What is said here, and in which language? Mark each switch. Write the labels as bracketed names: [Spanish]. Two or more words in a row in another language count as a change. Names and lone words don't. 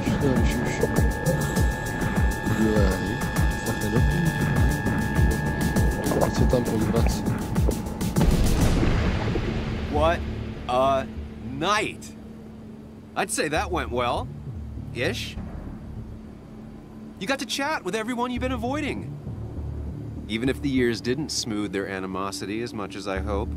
[Czech] Ježiš. Dívej, to fakt nedopíš. Teď se tam pozvrací. [English] What a night! I'd say that went well. Ish. You got to chat with everyone you've been avoiding. Even if the years didn't smooth their animosity as much as I hoped.